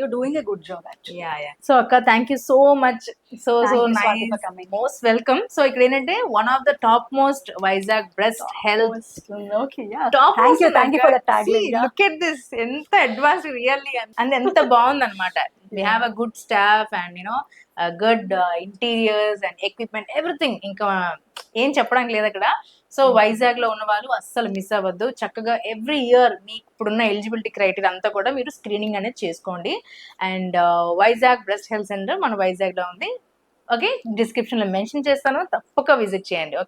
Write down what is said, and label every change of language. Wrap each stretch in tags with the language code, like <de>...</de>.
<en>You doing a good job actually. So అక్క thank you so much. So nice, most welcome.</en> <te>So ఇక్కడ ఏంటంటే</te> <en>One of the top most Vizag breast health. Thank you for the tag. Look at this,</en> <te>ఎంత advance really and ఎంత బాగుంది అనమాట.</te> <en>We have a good staff and you know good interiors and equipment, everything.</en> <te>ఇంకా ఏం చెప్పడానికి లేదు అక్కడ. So Vizag లో ఉన్న వాళ్ళు అస్సలు మిస్ అవ్వద్దు. చక్కగా ఎవ్రీ ఇయర్ మీకు ఇప్పుడున్న ఎలిజిబిలిటీ క్రైటీరియా అంతా కూడా మీరు స్క్రీనింగ్ అనేది చేసుకోండి. And Vizag breast health centre మన వైజాగ్ లో ఉంది. ఓకే, డిస్క్రిప్షన్ లో మెన్షన్ చేస్తాను, తప్పక విజిట్ చేయండి. ఓకే.</te>